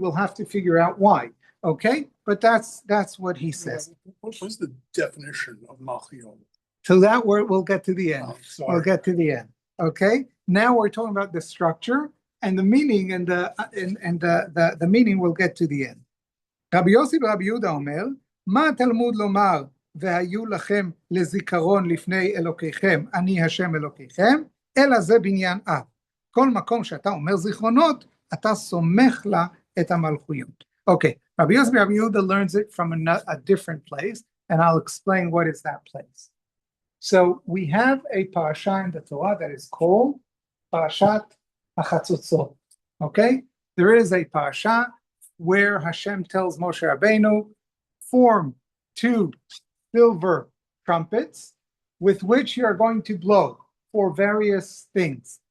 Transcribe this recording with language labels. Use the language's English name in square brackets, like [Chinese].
[English] We'll have to figure out why. Okay, but that's what he says. What was the definition of Malchuyot? So that word we'll get to the end. We'll get to the end. Okay. Now we're talking about the structure and the meaning, and the meaning we'll get to the end. [Hebrew] Rabbi Yossi Rabbi Yehuda Omer, Ma Talmud Lomar והיו לכם לזיכרון לפני אלוקיכם, אני השם אלוקיכם, אלא זה בניין אב. כל מקום שאתה אומר זיכרונות, אתה סומך לה את המלכויות. [English] Okay, Rabbi Yossi Rabbi Yehuda learns it from a different place, and I'll explain what is that place. So we have a parasha in the Torah that is called Parashat HaChatzotzot. Okay, there is a parasha where Hashem tells Moshe Rabbeinu, form 2 silver trumpets with which you are going to blow for various things.